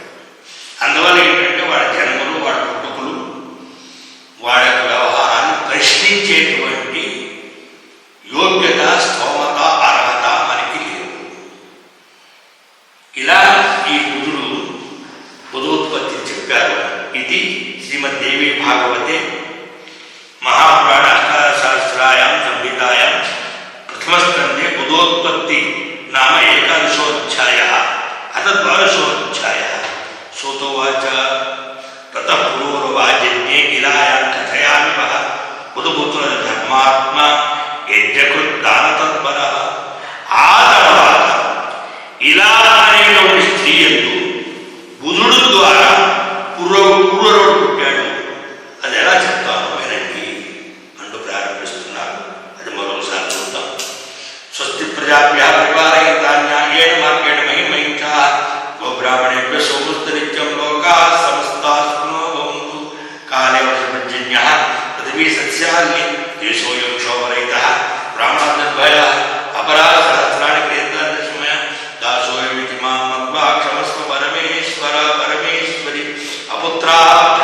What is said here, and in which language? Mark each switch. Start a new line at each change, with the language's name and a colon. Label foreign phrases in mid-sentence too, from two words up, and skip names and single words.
Telugu: అందువల్ల ఏంటంటే వాడి జన్మలు, వాడి పుట్టుకులు, వాడి యొక్క వ్యవహారాన్ని ప్రశ్నించేటువంటి యోగ్యత, స్తోమత, అర్హత మనకి లేదు. ఇలా ఈ బుధోత్పత్తి చెప్పారు.
Sanskrit: ఇది శ్రీమద్దేవి భాగవతే बुद्धोत्पत्ति नाम एकादशोऽध्यायः अथ द्वादशोऽध्यायः। सूतोवाच ततः पुरोर्वाजन्ये गिलायां कथयामि वः पुरुपुत्र धर्मात्मा यज्ञकृद्दानतत्परः।
Telugu: ఆ తర్వాత ఇలా అనేటువంటి స్త్రీ యందు బుధుడు ద్వారా పురోరుడు పుట్టాడు. అది ఎలా చెప్తాను వినండి అంటూ ప్రారంభిస్తున్నారు. అది మరోసారి చూద్దాం.
Sanskrit: స్వస్తి ప్రజాభ్యः పరిపాలయంతాన్యాయేన మార్గేణ మహిమహింసా గోబ్రాహ్మణేభ్యः సోమస్తు నిత్యం లోకాः సమస్తాः సుఖినో భవంతు. కాలే వర్షపర్జన్యः పృథివీ సస్యాల్ని దేశోऽयं క్షోభరహితः బ్రాహ్మణాద్భయः अपराध सहस्राणि क्रियन्तान्यस्मय दासोऽयमिति मां मत्वा क्षमस्व परमेश्वर परमेश्वरि अपुत्राः